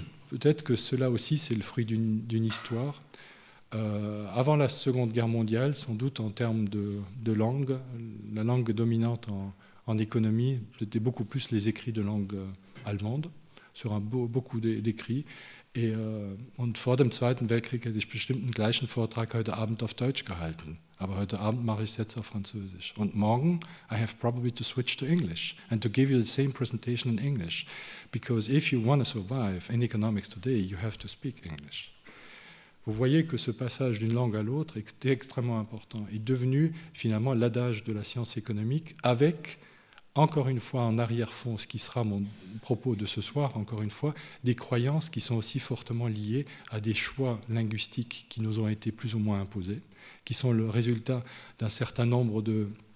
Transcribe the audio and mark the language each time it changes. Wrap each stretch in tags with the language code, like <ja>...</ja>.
<fr>Peut-être que cela aussi, c'est le fruit d'une histoire. Avant la Seconde Guerre mondiale, sans doute en termes de langue, la langue dominante en économie, c'était beaucoup plus les écrits de langue allemande, sur beaucoup d'écrits.</fr> <de>Und vor dem Zweiten Weltkrieg hätte ich bestimmt den gleichen Vortrag heute Abend auf Deutsch gehalten. Aber heute Abend mache ich es jetzt auf Französisch. Und morgen</de> <en>I have probably to switch to English and to give you the same presentation in English. Because if you want to survive in economics today, you have to speak English.</en> <fr>Vous voyez que ce passage d'une langue à l'autre est extrêmement important, est devenu finalement l'adage de la science économique, avec, encore une fois, en arrière-fond, ce qui sera mon propos de ce soir, encore une fois, des croyances qui sont aussi fortement liées à des choix linguistiques qui nous ont été plus ou moins imposés, qui sont le résultat d'un certain nombre de</fr>